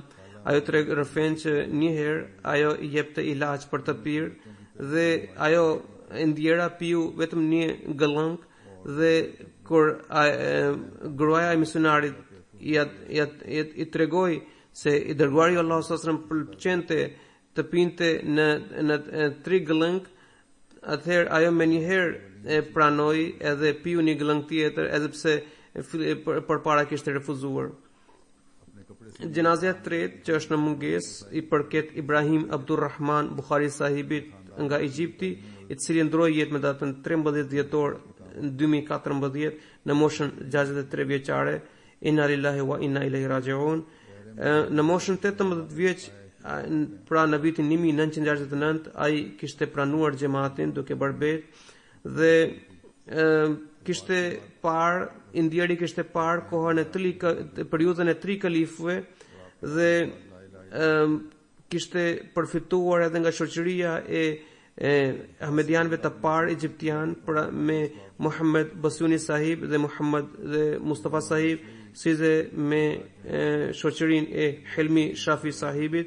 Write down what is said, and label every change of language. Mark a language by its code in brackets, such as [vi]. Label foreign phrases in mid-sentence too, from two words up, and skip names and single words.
[sq] Ajo tregon që një herë ajo i jepte ilaç për të pirë dhe ajo ndjera piu vetëm një gëllëng, dhe kur gruaja e misionarit i tregoi se i dërguari i Allahut [ar] صلى الله عليه وسلم [sq] pëlqente të pinte në 3 gëllëng, atëherë ajo menjëherë e pranoi edhe piu një gëllëng tjetër, edhe pse përpara kishte refuzuar. Gjenazja e tretë që është në mungesë i përket Ibrahim Abdurrahman Bukhari sahibit nga Egjipti, i cili ndroi jetë me datën 13 dhjetor 2014 në moshën 63 vjeçare. [ar] إنا لله وإنا إليه راجعون. [sq] Në moshën 18 vjeç, pra në vitin 1969, ai kishte pranuar Gjematin duke bërë bet, dhe kishte parë, Indieri kishte parë kohën e periudhën e 3 kalifëve, dhe kishte përfituar edhe nga shoqëria e ahmedianëve të parë egjiptian, pra me Muhammed Basuni sahib dhe Muhammad dhe Mustafa sahib, si dhe me shoqërinë e Helmi Shafi sahibit.